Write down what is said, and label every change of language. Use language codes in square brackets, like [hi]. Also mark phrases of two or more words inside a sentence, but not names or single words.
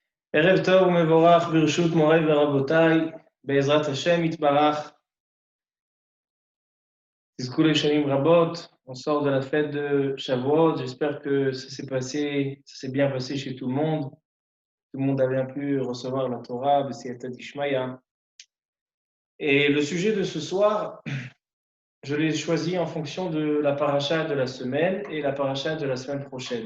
[he] ערב טוב ומבורך ברשות מוריי ורבותיי, בעזרת השם יתברך, תזכו לשנים רבות. [fr] On sort de la fête de Shavuot, j'espère que ça s'est bien passé chez tout le monde a bien pu recevoir la Torah, [arc] בסייעתא דשמיא. [fr] Et le sujet de ce soir, je l'ai choisi en fonction de la paracha de la semaine et la paracha de la semaine prochaine.